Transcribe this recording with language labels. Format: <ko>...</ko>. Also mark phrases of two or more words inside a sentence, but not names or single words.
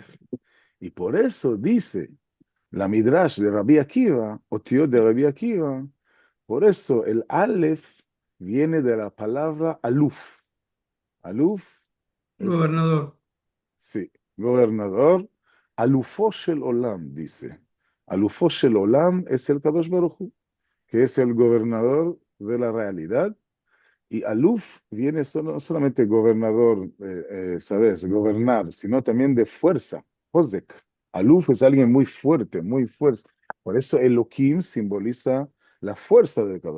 <es>Y por eso dice la Midrash de Rabbi Akiva, o tío de Rabbi Akiva, por eso el Aleph viene de la palabra Aluf. Aluf es, Gobernador. sí, gobernador.</es> <he>אלופו של עולם, dice. אלופו של עולם</he> <es>es el</es> <he>קדוש ברוך הוא,</he> <es>que es el gobernador de la realidad. Y Aluf viene no solamente gobernador, ¿sabes? Gobernar, sino también de fuerza. Hozek. Aluf es alguien muy fuerte, muy fuerte. Por eso Elohim simboliza la fuerza del Kadosh</es>